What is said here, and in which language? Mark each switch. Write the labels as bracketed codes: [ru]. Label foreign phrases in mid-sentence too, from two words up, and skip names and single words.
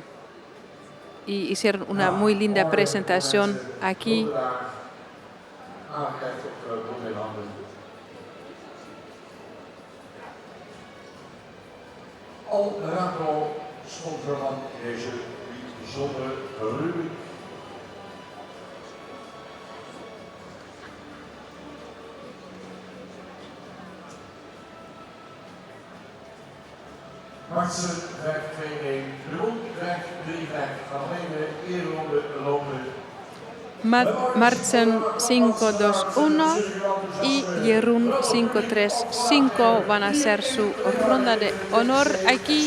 [es] Y hicieron una muy linda presentación aquí. [nl] Al Rako sponsor van deze bijzondere rubriek. Martsen 5-2-1, Jeroen 5-3-5. Gaan alleen de eerronde lopen. [es] Martsen 521 y Jeroen 535 van a hacer su ronda de honor aquí.